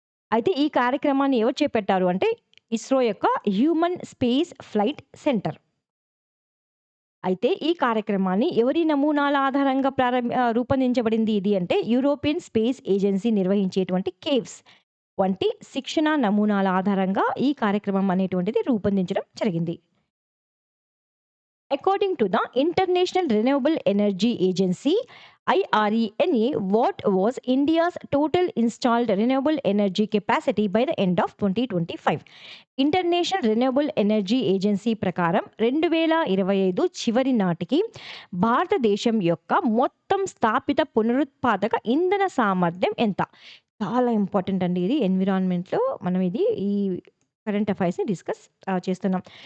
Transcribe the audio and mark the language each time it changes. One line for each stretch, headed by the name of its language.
Telugu: అయితే ఈ కార్యక్రమాన్ని ఎవరు చేపట్టారు అంటే ఇస్రో యొక్క హ్యూమన్ స్పేస్ ఫ్లైట్ సెంటర్. అయితే ఈ కార్యక్రమాన్ని ఎవరి నమూనాల ఆధారంగా రూపొందించబడింది ఇది అంటే యూరోపియన్ స్పేస్ ఏజెన్సీ నిర్వహించేటువంటి కేవ్స్ వంటి శిక్షణా నమూనాల ఆధారంగా ఈ కార్యక్రమం అనేటువంటిది రూపొందించడం జరిగింది.
English: According to the International Renewable Energy Agency IRENA, what was India's total installed renewable energy capacity by the end of 2025?
Telugu: International renewable energy agency ప్రకారం 2025 చివరి నాటికి భారతదేశం యొక్క మొత్తం స్థాపిత పునరుత్పాదక ఇంధన సామర్థ్యం ఎంత? చాలా ఇంపార్టెంట్ అండి ఇది. ఎన్విరాన్మెంట్‌లో మనం ఈ కరెంట్ అఫైర్స్‌ని డిస్కస్ చేస్తున్నాం.